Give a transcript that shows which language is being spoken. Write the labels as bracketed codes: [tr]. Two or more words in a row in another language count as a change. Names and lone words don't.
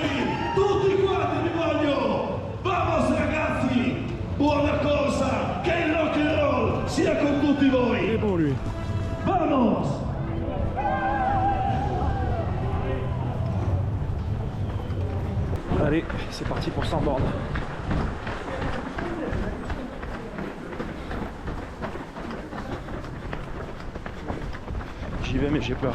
[it] Tutti quanti vi voglio! Vamos ragazzi! Buona corsa! Che il [en] rock and roll [it] sia con tutti voi! [fr] Et pour lui. [es] Vamos! [fr] Allez, c'est parti pour 100 bornes. J'y vais mais j'ai peur.